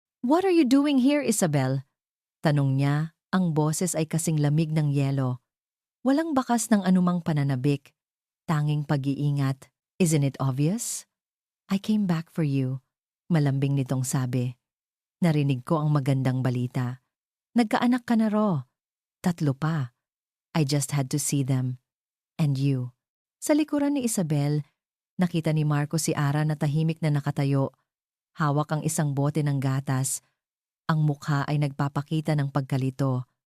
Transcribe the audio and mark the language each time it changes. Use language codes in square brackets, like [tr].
[en] What are you doing here, Isabel? [tl] Tanong niya, ang boses ay kasing lamig ng yelo. Walang bakas ng anumang pananabik, tanging pag-iingat. [en] Isn't it obvious? I came back for you, [tl] malambing nitong sabi. Narinig ko ang magandang balita. Nagkaanak ka na raw. 3 pa. [en] I just had to see them. And you. [tl] Sa likuran ni Isabel, nakita ni Marco si Ara na tahimik na nakatayo. Hawak ang isang bote ng gatas. Ang mukha ay nagpapakita ng pagkalito.